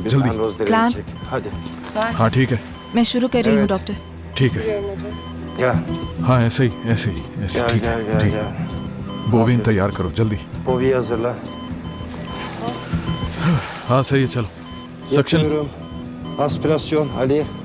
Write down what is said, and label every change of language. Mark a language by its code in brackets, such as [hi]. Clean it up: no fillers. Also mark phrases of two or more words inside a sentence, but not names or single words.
[tr] Bir [hi] जल्दी। [tr] Penrose direğini Clamp. çek. Hadi. [hi] हाँ ठीक है, मैं शुरू कर रही हूँ डॉक्टर। ठीक है। [tr] Gel. [hi] हाँ ऐसे ही ऐसे [tr] Gel [hi] ठीक [tr] gel [hi] है [tr] gel [hi] ठीक [tr] gel. [hi] है। बोविन तैयार करो जल्दी। [tr] Bovi'yi hazırla. [hi] हाँ सही है, चलो सक्शन। [tr] Yapıyorum. Aspirasyon Ali.